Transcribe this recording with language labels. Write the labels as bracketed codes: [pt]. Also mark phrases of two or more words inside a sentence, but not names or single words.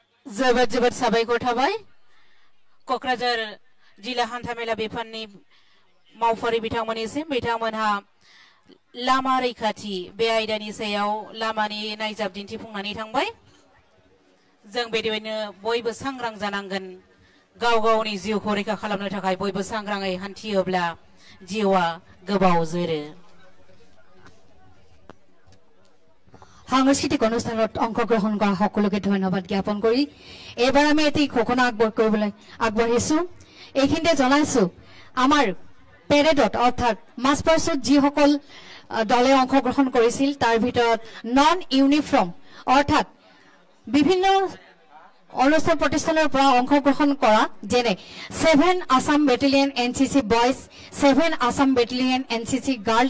[brx] जोबोद जोबोद साबायखर थाबाय क'क्राझार जिल्ला हान्थामेला बिफाननि मावफारि बिथांमोननिसिम बिथांमोनहा लामा रैखाथि बे आयदानि सायाव लामानि नायजाब दिन्थिफुंनानै थांबाय जों बेबायदिनो बयबो सांग्रां जानांगोन गाव गावनि जिउखौ रैखा खालामनो थाखाय बयबो सांग्राङै हान्थियोब्ला जिउआ गोबाव जोरो [as] সাংস্কৃতিক অনুষ্ঠানত অংশগ্ৰহণ কৰা সকলোকে ধন্যবাদ জ্ঞাপন কৰি এবাৰ আমি এটি ঘোষণা আগবঢ়াইছো এইখিনিতে জনাইছো আমাৰ পেৰেডত অৰ্থাৎ মাছপাৰ্চত যিসকল দলে অংশগ্ৰহণ কৰিছিল তাৰ ভিতৰত নন ইউনিফৰ্ম অৰ্থাৎ বিভিন্ন অনুষ্ঠান প্ৰতিষ্ঠানৰ পৰা অংশগ্ৰহণ কৰা যেনে 7 আসাম বেটেলিয়ন এনসিসি বয়জ 7 আসাম বেটেলিয়ন এনসিসি গাৰ্লছ